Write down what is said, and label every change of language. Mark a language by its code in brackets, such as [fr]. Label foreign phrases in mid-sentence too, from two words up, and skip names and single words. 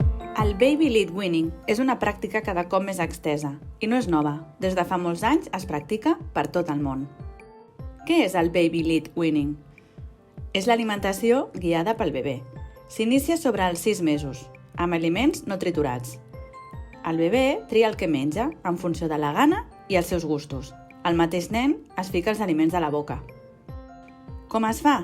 [ca] El [en] baby lead weaning [ca] és una pràctica cada cop més extesa i no és nova. Des de fa molts anys es practica per tot el món. Què és el [en] baby lead weaning? [ca] És l'alimentació guiada pel bebè. S'inicia sobre els 6 mesos, amb aliments no triturats. El bebè tria el que menja en funció de la gana i els seus gustos. El mateix nen es fica els aliments a la boca. Com es fa?